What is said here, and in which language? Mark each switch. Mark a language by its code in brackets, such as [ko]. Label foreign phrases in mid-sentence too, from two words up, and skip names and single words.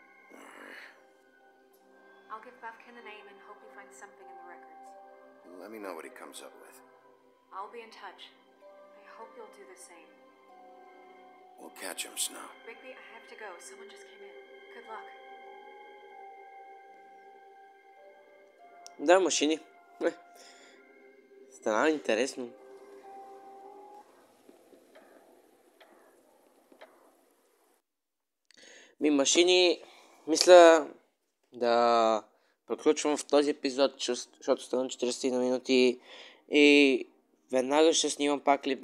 [en] I'll give Buffkin the name and hope he finds something in the records. Let me know what he comes up with. I'll be in touch. I hope you'll do the same. We'll catch him, Snow. Rigby, I have to go. Someone just came in. Good luck. [bg] Да, машини. Стана интересно. Машини, мисля да приключвам в този епизод, защото стана 40 на минути и веднага ще снимам пак клип.